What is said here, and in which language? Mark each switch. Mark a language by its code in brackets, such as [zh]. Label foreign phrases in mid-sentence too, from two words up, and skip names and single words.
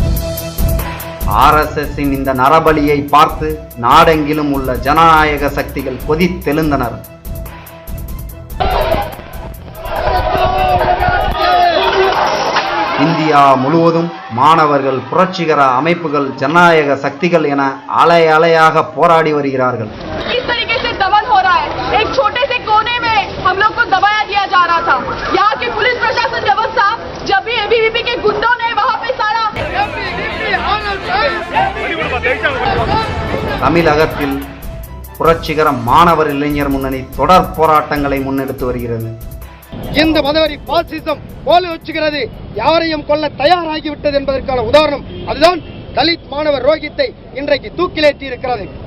[ta] RSSின் இந்த நரபலியை பார்த்து நாடெங்கிலும் உள்ள ஜனநாயக சக்திகள் கொதித்தெழுந்தனர். இந்தியா முழுவதும் மாணவர்கள், புரட்சிகர அமைப்புகள், ஜனநாயக சக்திகள் என அலை அலையாக போராடி வருகிறார்கள். [hi] एक छोटे से कोने में हम लोग को दबाया दिया जा रहा था. यहाँ की पुलिस प्रशासन व्यवस्था जब भी ABVP के गुंडों ने वहाँ पे सारा [ta] தமிழகத்தில் புரட்சிகர மாணவர் இளைஞர் முன்னணி தொடர் போராட்டங்களை முன்னெடுத்து வருகிறது. இந்த மதவெறி பாசிசம் போல வச்சுகிறது, யாரையும் கொல்ல தயாராகிவிட்டது என்பதற்கான உதாரணம் அதுதான் தலித் மாணவர் ரோஹித்தை இன்றைக்கு தூக்கிலேற்றி இருக்கிறது.